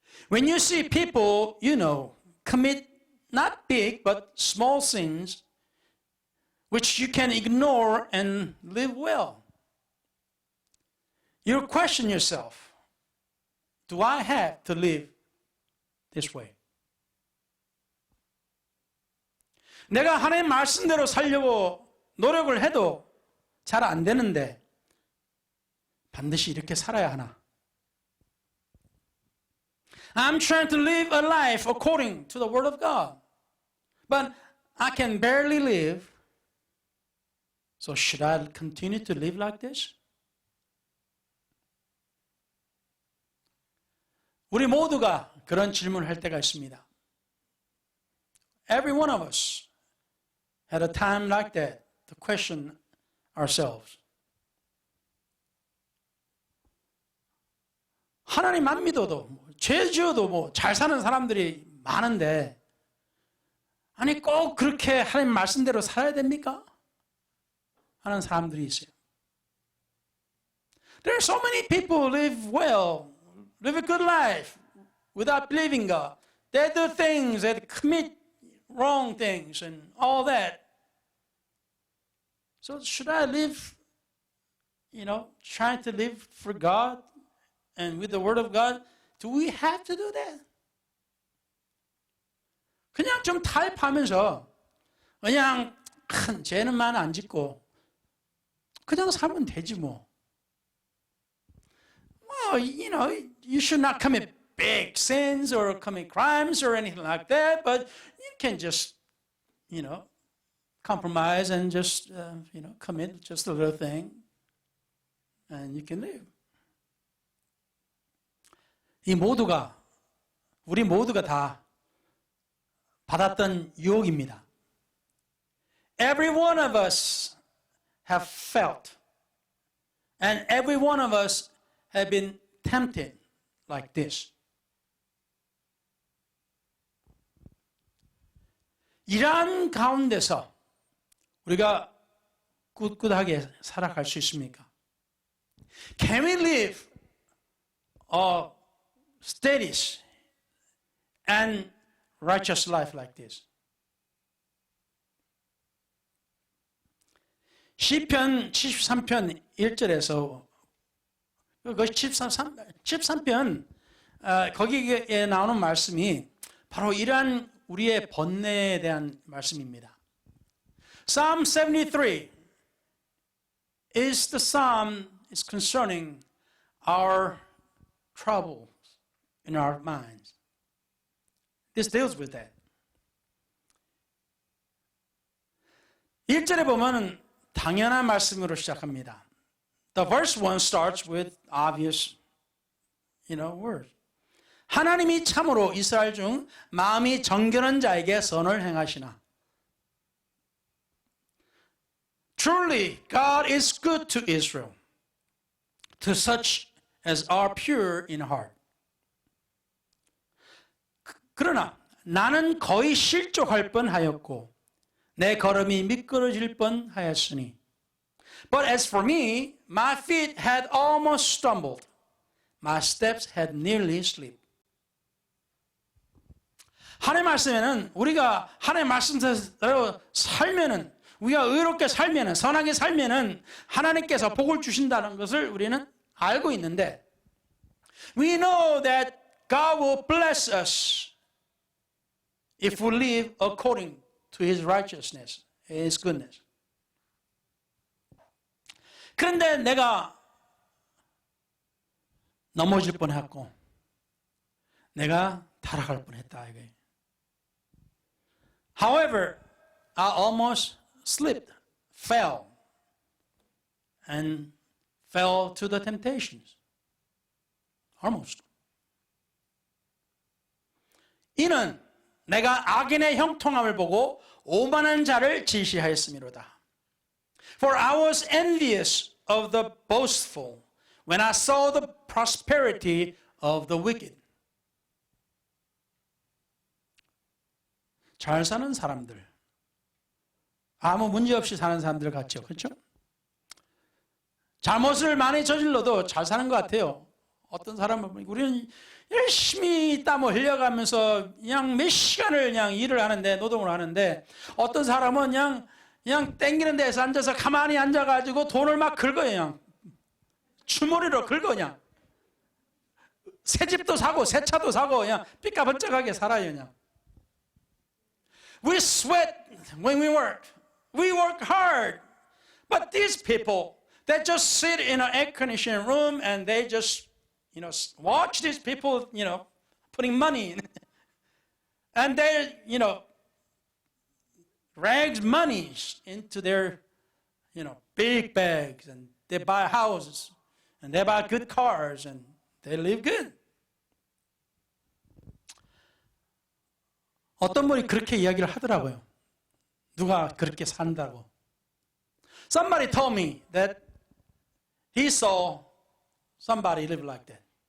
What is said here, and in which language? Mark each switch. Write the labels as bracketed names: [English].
[English] When you see people, you know, commit not big but small sins which you can ignore and live well, you question yourself, do I have to live this way? [Korean] 내가 하나님 말씀대로 살려고 노력을 해도 잘 안 되는데 반드시 이렇게 살아야 하나? [English] I'm trying to live a life according to the Word of God, but I can barely live. So should I continue to live like this? [Korean] 우리 모두가 그런 질문을 할 때가 있습니다. [English] Every one of us had a time like that to question ourselves. [Korean] 하나님 안 믿어도 죄 지어도 뭐 잘 사는 사람들이 많은데 아니 꼭 그렇게 하나님 말씀대로 살아야 됩니까? 하는 사람들이 있어요. [English] There are so many people who live well, live a good life without believing God. They do things, they commit wrong things and all that. So should I live, trying to live for God and with the Word of God? Do we have to do that? [Korean] 그냥 좀 타협하면서 그냥 큰 죄는만 안 짓고 그냥 살면 되지 뭐. [English] Well, you should not commit big sins or commit crimes or anything like that, but you can just, compromise and just, commit just a little thing and you can live. [Korean] 우리 모두가 다 받았던 유혹입니다. [English] Every one of us have felt, and every one of us have been tempted like this. [Korean] 이러한 가운데서 우리가 꿋꿋하게 살아갈 수 있습니까? [English] Can we live a steady and righteous life like this? [Korean] 시편 73편 1절에서 그 73편 거기에 나오는 말씀이 바로 이러한 우리의 번뇌에 대한 말씀입니다. [English] Psalm 73 is the psalm is concerning our troubles in our minds. This deals with that. [Korean] 1절에 보면 당연한 말씀으로 시작합니다. [English] The verse 1 starts with obvious, words. [Korean] 하나님이 참으로 이스라엘 중 마음이 정결한 자에게 선을 행하시나. [English] Truly, God is good to Israel, to such as are pure in heart. [Korean] 그러나 나는 거의 실족할 뻔하였고 내 걸음이 미끄러질 뻔하였으니 [English] But as for me, my feet had almost stumbled. My steps had nearly slipped. [Korean] 하나님의 말씀에는 우리가 하나님의 말씀대로 살면은, 우리가 의롭게 살면은, 선하게 살면은 하나님께서 복을 주신다는 것을 우리는 알고 있는데, [English] we know that God will bless us if we live according to His righteousness, His goodness. [Korean] 그런데 내가 넘어질 뻔했고, 내가 타락할 뻔했다 이거예요. [English] However, I almost slipped, fell, and fell to the temptations. Almost. [Korean] 이는 내가 악인의 형통함을 보고 오만한 자를 질시하였음이로다. [English] For I was envious of the boastful when I saw the prosperity of the wicked. [Korean] 잘 사는 사람들, 아무 문제 없이 사는 사람들 같죠, 그렇죠? 잘못을 많이 저질러도 잘 사는 것 같아요. 어떤 사람은 우리는 열심히 땀을 흘려가면서 그냥 몇 시간을 그냥 일을 하는데, 노동을 하는데, 어떤 사람은 그냥 땡기는 데서 앉아서 가만히 앉아가지고 돈을 막 긁어요. 그냥 주머니로 긁어. 그냥 새 집도 사고 새 차도 사고 그냥 삐까번쩍하게 살아요. [English] 그냥 We sweat when we work. We work hard. But these people, they just sit in an air-conditioned room and they just, watch these people, putting money in. And they, rags money into their, big bags, and they buy houses, and they buy good cars, and they live good. [Korean] 어떤 분이 그렇게 이야기를 하더라고요. 누가 그렇게 산다고. [English] Somebody told me that he saw somebody live like that.